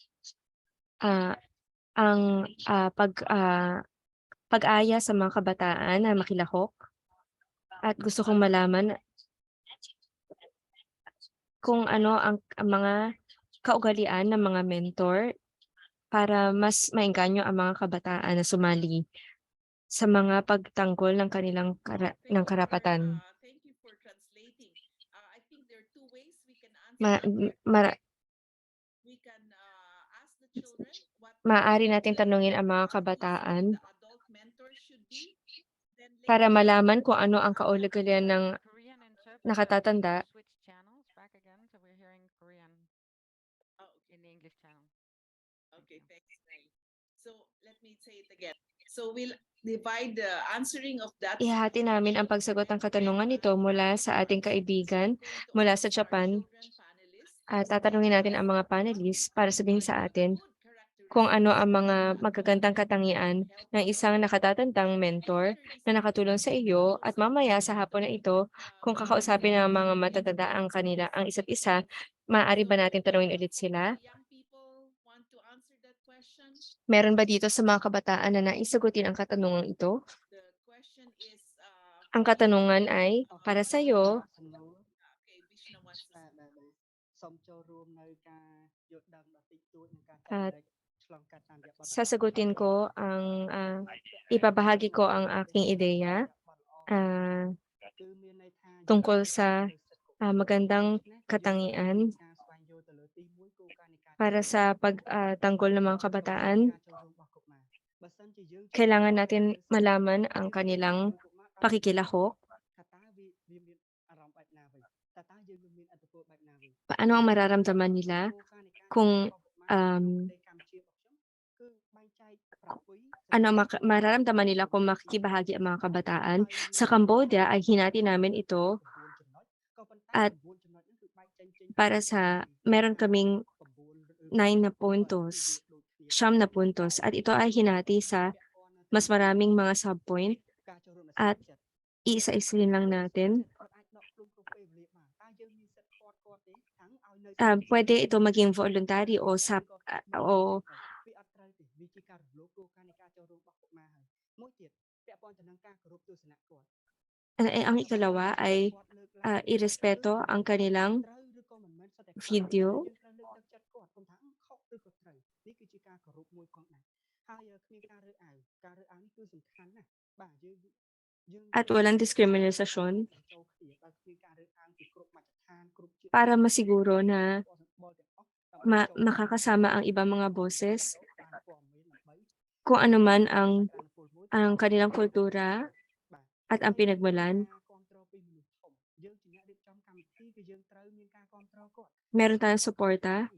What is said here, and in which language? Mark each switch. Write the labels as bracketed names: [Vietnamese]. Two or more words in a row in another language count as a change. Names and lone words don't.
[Filipino] Ang pag-aya sa mga kabataan na makilahok at gusto kong malaman kung ano ang mga kaugalian ng mga mentor para mas maengganyo ang mga kabataan na sumali sa mga pagtanggol ng kanilang ng karapatan. [English] Thank you for translating. I think there are two ways we can answer. We can ask the children what [Filipino] maaari nating tanungin ang mga kabataan [English] adult mentor should be. Then [Filipino] para [English] later, [Filipino] malaman kung ano ang kaugalian ng [English] Korean interpreter, [Filipino] nakatatanda. [English] switch channels back again, so we're hearing Korean oh, okay. in the English channel. Okay, thanks, Nay. So let me say it again. So we'll divide the answering of that. [Filipino] Ihahati namin ang pagsagot ng katanungan nito mula sa ating kaibigan mula sa Japan at tatanungin natin ang mga panelists para sabihin sa atin kung ano ang mga magagandang katangian ng isang nakatatandang mentor na nakatulong sa iyo at mamaya sa hapon na ito, kung kakausapin ng mga matatanda ang isa't isa, maaari ba natin tanungin ulit sila? [English] Young people want to answer that question. [Filipino] Meron ba dito sa mga kabataan na naisagutin ang katanungang ito? [English] The question is [Filipino] Ang katanungan ay, para sa iyo, [English] okay, Vishnu wants to [Khmer] សូមចូលរួមនៅការយល់ដឹងដ៏តិចតួចនឹងការចែ [Filipino] at [Khmer] ករំលែកឆ្លងកាត់តាមរយៈបទពិសោធន៍ [Filipino] sasagutin ko ang ibabahagi ko ang aking ideya [Khmer] គឺមានន័យថា [Filipino] tungkol sa magandang katangian [Khmer] ការស្វែងយល់ទៅលើទី1គោលការណ៍នៃការ [Filipino] para sa pagtanggol ng mga kabataan. [Khmer] ការចូលរួមរបស់កុមារបើសិនជាយើង [Filipino] Kailangan natin malaman ang kanilang pakikilahok. [Khmer] ថាតើវាមានអារម្មណ៍បែបណាវិញតើយើងមានអត្ថប្រយោជន៍បែបណាវិញ [Filipino] Paano ang mararamdaman nila kung ano mararamdaman nila kung makikibahagi ang mga kabataan. Sa Cambodia ay hinati namin ito at para sa meron kaming 9 na puntos, 9 na puntos at ito ay hinati sa mas maraming mga subpoint at iisa-isalin lang natin. Pwede ito maging voluntary o o [Khmer] វាអត់ត្រូវទេវាជាការរំលោភគោលការណ៍នៃការចូលរួមរបស់កុមារហើយមួយទៀតពាក់ព័ន្ធទៅនឹងការគោរពទស្សនៈគាត់ [Filipino] ang ikalawa ay irespeto ang kanilang [Khmer] ត្រូវឬក៏មិនមែនសិតតែ video យើងត្រូវលើកទឹកចិត្តគាត់ខ្ញុំថាខុសឬក៏ត្រូវនេះគឺជាការគោរពមួយផងដែរហើយគ្មានការរើសអើងនេះគឺសំខាន់ណាស់បាទយើង [Filipino] at walang diskriminasyon [Khmer] ចូលគ្នាបើគ្មានការរើសអើងពីគ្រប់មជ្ឈដ្ឋានគ្រប់ជាតិ [Filipino] para masiguro na makakasama ang ibang mga boses kung ano man ang kanilang kultura at ang pinagmulan. Meron tayong suporta.